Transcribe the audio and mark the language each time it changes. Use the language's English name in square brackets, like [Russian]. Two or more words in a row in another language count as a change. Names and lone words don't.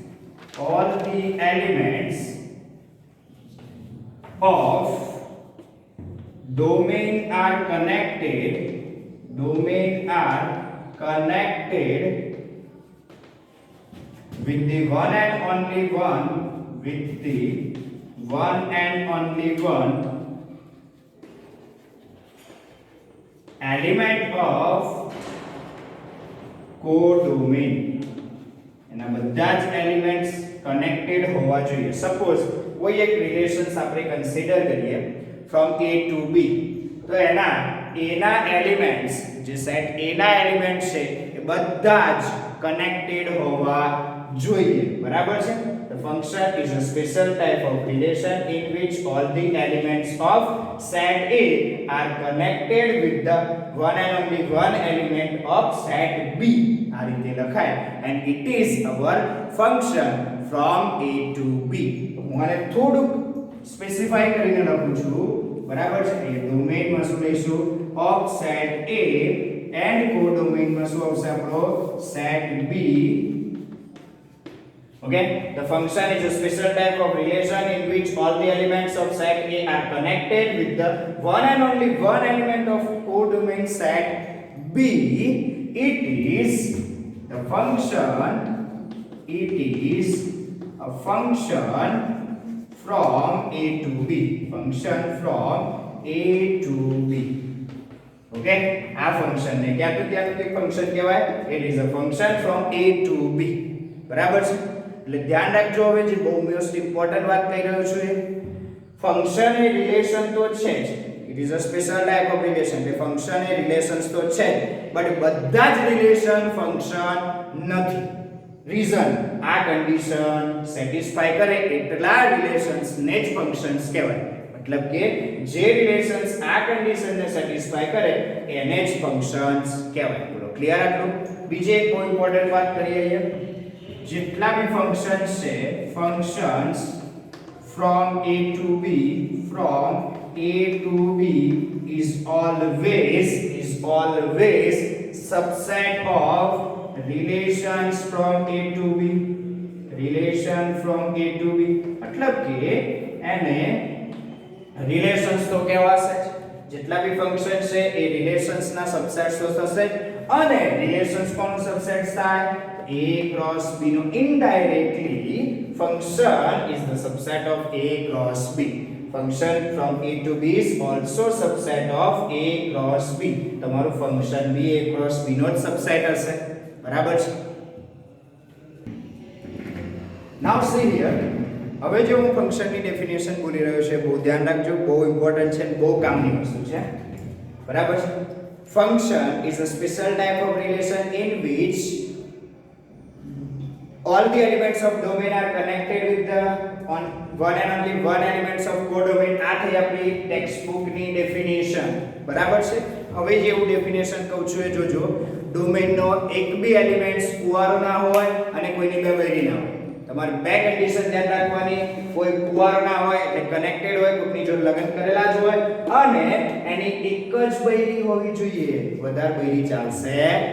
[English] of domain are connected with the one and only one element of codomain. [Gujarati] એના બધા જ એલિમેન્ટ્સ કનેક્ટેડ હોવા જોઈએ. સપોઝ કોઈ એક રિલેશન્સ આપણે કન્સિડર કરીએ [English] from A to B, [Gujarati] તો એના A ના એલિમેન્ટ્સ, જે સેટ A ના એલિમેન્ટ્સ છે એ બધા જ કનેક્ટેડ હોવા જોઈએ. બરાબર છે? [English] The function is a special type of relation in which all the elements of set A are connected with the one and only one element of set B. [Gujarati] આ રીતે લખાય, [English] and it is our function from A to B. [Gujarati] હું આને થોડુંક સ્પેસિફાઈ કરીને લખું છું. બરાબર છે? એ ડોમેઇનમાં શું લઈશું? [English] of set A [Gujarati] and કોડોમેઇનમાં શું આવશે આપણો? સેટ B. [English] Okay, the function is a special type of relation in which all the elements of set A are connected with the one and only one element of codomain set B. It is a function from A to B. Function from A to B. [Gujarati] Okay, આ ફંક્શન ને ક્યાંથી એક ફંક્શન કહેવાય? [English] It is a function from A to B. [Gujarati] બરાબર છે? એટલે ધ્યાન રાખજો. હવે જે બહુ [English] most important [Gujarati] વાત કહી રહ્યો છું, એ ફંક્શન એ રિલેશન તો છે જ, [English] it is a special type of relation. [Gujarati] એટલે ફંક્શન એ રિલેશન્સ તો છે જ, બટ બધા જ રિલેશન ફંક્શન નથી. રીઝન, આ [English] condition satisfy [Gujarati] કરે એટલા રિલેશન્સ ને જ ફંક્શન્સ કહેવાય. મતલબ કે જે રિલેશન્સ આ કન્ડિશન ને સેટિસ્ફાય કરે એને જ ફંક્શન્સ કહેવાય. બોલો ક્લિયર આટલું? બીજી એક બહુ ઇમ્પોર્ટન્ટ વાત કરીએ અહીંયા. જેટલા બી ફંક્શન્સ છે, [English] ફંક્શન્સ from A to B is always subset of relations from A to B. relation from A to B [Gujarati] मतलब કે એને રિલેશન્સ તો કહેવાશે જ. જેટલા બી ફંક્શન છે એ રિલેશન્સ ના સબસેટ્સ તો થશે, અને રિલેશન્સ કોનો સબસેટ્સ થાય? [English] A cross B [Gujarati] નો. [English] indirectly function is the subset of A cross B. Function from A to B is also subset of A cross B. [Gujarati] તમારું ફંક્શન B [English] A cross B [Gujarati] નો જ સબસેટ હશે. બરાબર છે? [English] Now see here, [Gujarati] હવે જે હું ફંક્શનની ડેફિનેશન બોલી રહ્યો છે, બહુ ધ્યાન રાખજો, બહુ ઇમ્પોર્ટન્ટ છે, બહુ કામની વસ્તુ છે. બરાબર છે? [English] Function is a special type of relation in which all the elements of domain are connected with the one and only one elements of codomain. [Gujarati] આ થઈ આપણી ટેક્સ્ટબુક ની ડેફિનેશન. બરાબર છે? હવે જે હું ડેફિનેશન કહું છું એ જોજો. ડોમેન નો એક બી એલિમેન્ટ્સ કુવારો ના હોય અને કોઈની બે બૈરી ના હોય. તમારે બે કન્ડિશન ધ્યાન રાખવાની. કોઈ કુવારો ના હોય એટલે કનેક્ટેડ હોય, કોઈની જોડે લગ્ન કરેલા જ હોય, અને એની એક જ બૈરી હોવી જોઈએ, વધારે બૈરી ચાલશે નહીં.